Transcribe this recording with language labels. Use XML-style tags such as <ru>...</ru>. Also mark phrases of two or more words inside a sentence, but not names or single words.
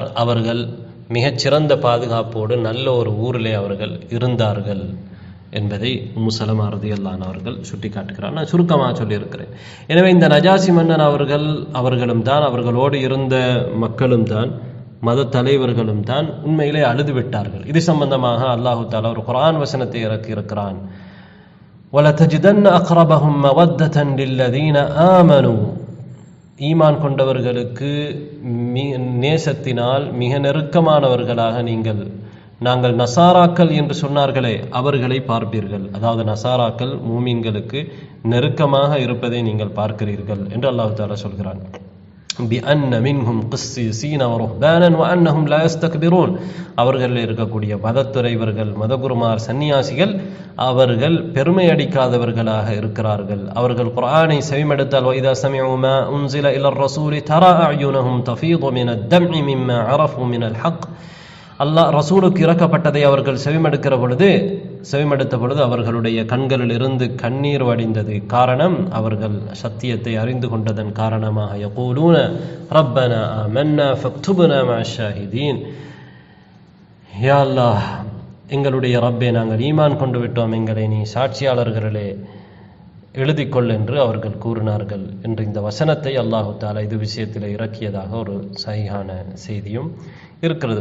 <ta>அவர்கள் மிகச்சிறந்த பாதுகாப்போடு நல்ல ஒரு ஊரிலே அவர்கள் இருந்தார்கள் என்பதை உம்மு சலமா</ta> <ar>رضي الله عنها</ar> <ta>அவர்கள் சுட்டி காட்டுகிறார். நான் சுருக்கமாக சொல்லியிருக்கிறேன். எனவே இந்த நஜாசி மன்னன் அவர்களும் தான், அவர்களோடு இருந்த மக்களும் தான், மத தலைவர்களும் தான் உண்மையிலே அழுது விட்டார்கள். இது சம்பந்தமாக</ta> <ar>الله تعالى</ar> <ta>ஒரு குர்ஆன் வசனத்தை இறக்கி இருக்கிறான்.</ta> <ar>وَلَتَجِدَنَّ أَقْرَبَهُمْ مَوَدَّةً لِلَّذِينَ آمَنُوا</ar> <ta>ஈமான் கொண்டவர்களுக்கு நேசத்தினால் மிக நெருக்கமானவர்களாக நாங்கள் நசாராக்கள் என்று சொன்னார்களே அவர்களை பார்ப்பீர்கள். அதாவது நசாராக்கள் மூமின்களுக்கு நெருக்கமாக இருப்பதை நீங்கள் பார்க்கிறீர்கள் என்று</ta> <ar>الله تعالى</ar> <ta>சொல்கிறான்.</ta> <ar>بِأَنَّ مِنْهُمْ قِسِّيسِينَ وَرُهْبَانًا وَأَنَّهُمْ لَا يَسْتَكْبِرُونَ</ar> <ta>அவர்களில் இருக்கக்கூடிய மதத்துறைவர்கள், மதகுருமார், சன்னியாசிகள் அவர்கள் பெருமை அடிக்காதவர்களாக இருக்கிறார்கள். அவர்கள் குர்ஆனை செவிமடுத்தால்</ta> <ar>وَإِذَا سَمِعُوا مَا أُنْزِلَ إِلَى الرَّسُولِ تَرَى أَعْيُنَهُمْ تَفِيضُ مِنَ الدَّمْعِ مِمَّا عَرَفُوا مِنَ الْحَقِّ</ar> <ta>அல்லாஹ் ரசூலுக்கு இறக்கப்பட்டதை அவர்கள் செவிமடுத்த பொழுது அவர்களுடைய கண்களில் இருந்து கண்ணீர் வடிந்தது. காரணம், அவர்கள் சத்தியத்தை அறிந்து கொண்டதன் காரணமாக</ta> <ar>يقولون ربنا آمنا فاكتبنا مع الشاهدين,</ar> <ta>யா அல்லாஹ் எங்களுடைய ரப்பே நாங்கள் ஈமான் கொண்டு விட்டோம், எங்களை நீ சாட்சியாளர்களே எழுதிக்கொள் என்று அவர்கள் கூறினார்கள் என்று இந்த வசனத்தை</ta> <ar>الله تعالى</ar> <ta>இது விஷயத்தில் இறக்கியதாக ஒரு சஹீஹான செய்தியும் இருக்கிறது.</ta>